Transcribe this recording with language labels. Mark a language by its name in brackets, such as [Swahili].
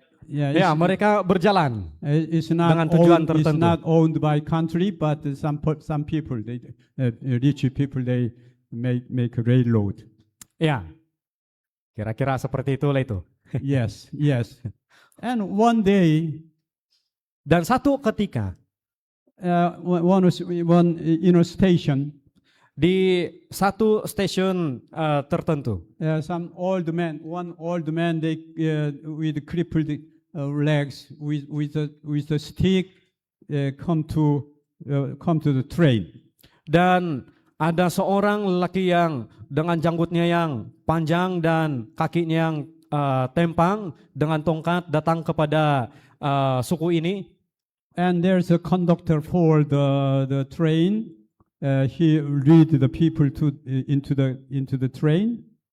[English] Yeah, [Malay] ya mereka berjalan [English] it's not [Malay] dengan tujuan [English] owned, it's [Malay] tertentu. [English] not owned by country, but some people, rich people, they make a railroad. [Malay] Ya, kira-kira seperti itulah itu. [English] Yes, yes. And one day, [Malay] Dan satu ketika [English] one station, [Malay] di satu stasiun tertentu, [English] some old man, one old man, they with crippled legs, with a stick, come to the train. [Malay] dan ada seorang lelaki yang dengan janggutnya yang panjang dan kakinya yang tempang dengan tongkat datang kepada suku ini. [English] And there's a conductor for the train. He lead the people into the train.